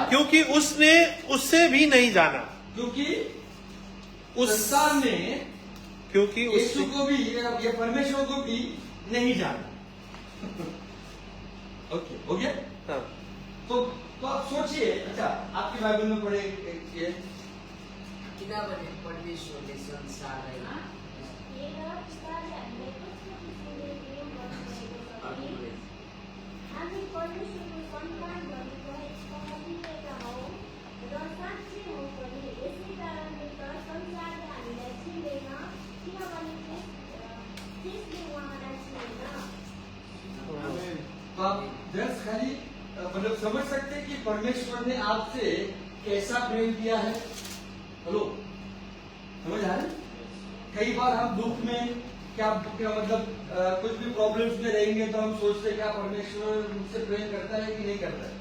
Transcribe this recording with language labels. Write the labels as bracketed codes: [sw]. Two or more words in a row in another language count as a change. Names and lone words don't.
[hi] क्योंकि उसने उससे भी नहीं जाना, क्योंकि उस संसार ने क्योंकि यीशु उससे को भी या परमेश्वर को भी नहीं जाना। ओके, हो गया? हाँ। तो आप सोचिए, अच्छा आपकी बाइबल में पढ़े ये [ne] किनभने परमेश्वरले संसारलाई हामी परमेश्वरको सन्तान भनेको यसको अभिनेता हौ र साँच्चै हौ पनि। यसै कारणले त संसारले हामीलाई चिन्दैन, किनभने त्यसले उहाँलाई चिन्दैन। [hi] तो आप जस्ट खाली मतलब समझ सकते हैं कि परमेश्वर ने आपसे कैसा प्रेम किया है। हेलो, समझ आ रहे? कई बार हम दुख में क्या मतलब कुछ भी प्रॉब्लम्स में रहेंगे तो हम सोचते हैं क्या परमेश्वर मुझसे प्रेम करता है कि नहीं करता है।